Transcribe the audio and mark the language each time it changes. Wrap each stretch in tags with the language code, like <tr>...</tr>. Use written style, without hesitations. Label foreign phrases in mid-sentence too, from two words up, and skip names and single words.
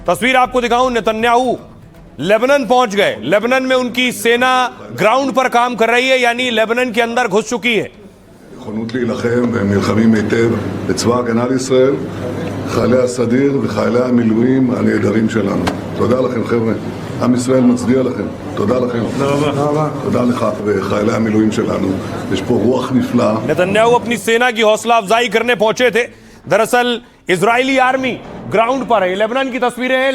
<hi>तस्वीर आपको दिखाऊं, नेतन्याहू लेबनान पहुंच गए। लेबनान में उनकी सेना ग्राउंड पर काम कर रही है, यानी लेबनान के अंदर घुस चुकी है।</hi> <he>נכונות להילחם והם נלחמים היטב בצבא הגנה לישראל, חיילי הסדיר וחיילי המילואים הנהדרים שלנו. תודה לכם חבר'ה, עם ישראל מצדיע לכם, תודה לכם. תודה לך וחיילי המילואים שלנו, יש פה רוח נפלאה.</he> <hi>नेतन्याहू अपनी सेना की हौसला अफजाई करने पहुंचे थे। दरअसल इजरायली आर्मी ग्राउंड पर है। लेबनान की तस्वीरें हैं।</hi>